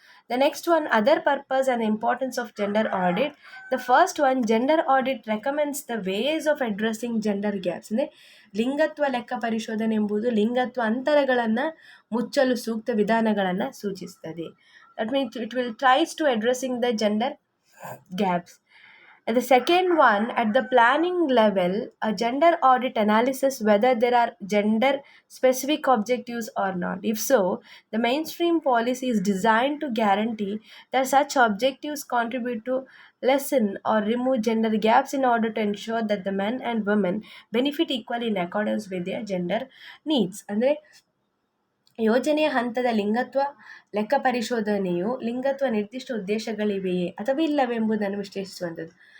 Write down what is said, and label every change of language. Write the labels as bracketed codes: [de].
[en] The next one, other purpose and importance of gender audit. The first one, gender audit recommends the ways of addressing gender gaps. [kn] ಅಂದರೆ ಲಿಂಗತ್ವ ಲೆಕ್ಕ ಪರಿಶೋಧನೆ ಎಂಬುದು ಲಿಂಗತ್ವ ಅಂತರಗಳನ್ನು ಮುಚ್ಚಲು ಸೂಕ್ತ ವಿಧಾನಗಳನ್ನು ಸೂಚಿಸುತ್ತದೆ. [en] That means it will tries to addressing the gender gaps. And the second one, at the planning level, a gender audit analysis whether there are gender specific objectives or not. If so, the mainstream policy is designed to guarantee that such objectives contribute to lessen or remove gender gaps in order to ensure that the men and women benefit equally in accordance with their gender needs. [kn] ಅಂದರೆ ಯೋಜನೆಯ ಹಂತದ ಲಿಂಗತ್ವ ಲೆಕ್ಕ ಪರಿಶೋಧನೆಯು ಲಿಂಗತ್ವ ನಿರ್ದಿಷ್ಟ ಉದ್ದೇಶಗಳಿವೆಯೇ ಅಥವಾ ಇಲ್ಲವೇ ಎಂಬುದನ್ನು ವಿಶ್ಲೇಷಿಸುವಂಥದ್ದು.